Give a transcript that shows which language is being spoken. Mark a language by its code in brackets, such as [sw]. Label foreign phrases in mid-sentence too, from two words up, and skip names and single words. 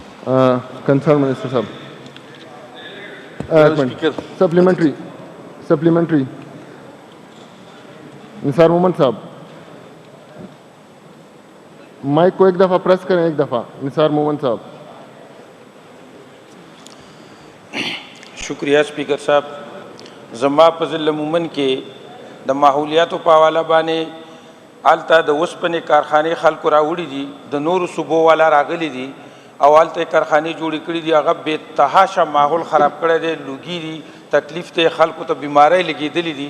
[ur] کنسرن منسٹر صاحب سپلیمنٹری نثار محمد صاحب مائک کو ایک دفعہ پریس کریں، ایک دفعہ نثار محمد صاحب. شکریہ اسپیکر صاحب. [ps] زما په ضلع مومن کې د ماحولیاتو په حواله باندې هلته د اوسپنې کارخانې خلکو راوړي دي، د نورو صوبو والا راغلي دي او هلته کارخانې جوړې کړي دي. هغه بې تحاشه ماحول خراب کړی دی، لوګي دي، تکلیف ته خلکو ته بیماری لګېدلې دي.